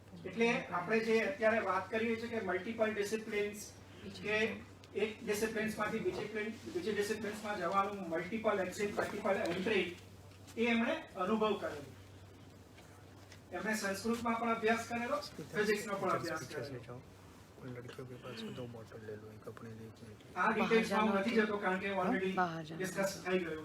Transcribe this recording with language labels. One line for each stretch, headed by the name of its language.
Gujarati: એટલે આપણે જે અત્યારે વાત કરીએ છીએ કે મલ્ટિપલ ડિસિપ્લિન્સ કે એક ડિસિપ્લિન્સમાંથી બીજી ડિસિપ્લિન્સમાં જવાનું, મલ્ટિપલ એક્ઝિટ, મલ્ટિપલ એન્ટ્રી, એ એમણે અનુભવ કરેલો. એમણે સંસ્કૃતમાં પણ અભ્યાસ કરેલો, ફિઝિક્સનો પણ અભ્યાસ કરેલો.
Hindi: लड़कियों के पास 2 बोतल ले लो, एक अपने लिए एक मेरे लिए।
Gujarati: આ ડિટેલ્સમાં હું નથી જતો કારણ કે ઓલરેડી ડિસ્કસ થઈ ગયું છે.